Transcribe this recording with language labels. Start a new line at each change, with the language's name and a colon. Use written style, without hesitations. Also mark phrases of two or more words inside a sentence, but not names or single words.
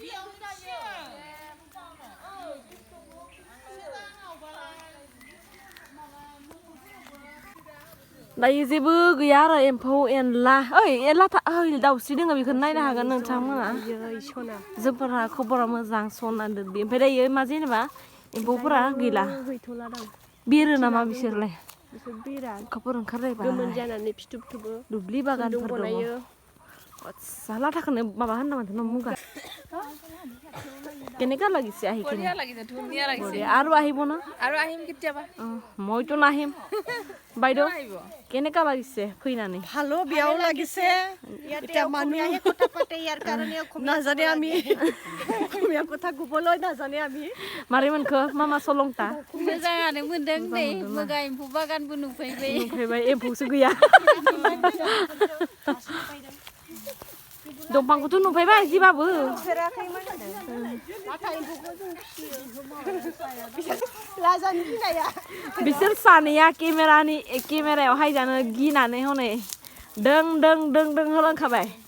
Bodo: दायो जेबो गैया आरो एम्फौ एनला लाथा दाउस्रि दोङो बेखौनो नायनो हागोन नोंथांमोना जोंफोरा खबरा मोजां सना दोनदि ओमफ्राय दायो मा जेनेबा एम्फौफोरा गैला बिरो नामा बिसोरलाय बिसोर बिरा अखाफोर ओंखारलायबाय गोमोन जानानै फिथोब थोबो दुब्लि बागानफोर दङ आच्छा लाथाखौनो माबा होनना माथो न मुगा
Assamese: কেনেকা লাগিছে আহি কিনে বঢ়িয়া লাগিছে ধুনীয়া লাগিছে আৰু আহিব না আৰু আহিম কেতিয়াবা মইতো নাহিম বাইদেউ কেনেকা লাগিছে ফৈনানি ভালো বিয়াও লাগিছে এতিয়া মানুহে কথা পাতে ইয়াৰ কাৰণে নাজানে আমি অসমীয়া কথা ক'বলৈ নাজানে আমি
Bodo: मारै मोनखो मामा सलंता मोजाङानो मोनदों नै मुगा एम्फौ बागानबो नुफैबाय एम्फौसो गैया दंफांखौथ' नुफैबाय जिबाबो बिसोर सानैया केमेरायाव हायजानो गिनानै हनै दों दों दों दों होलांखाबाय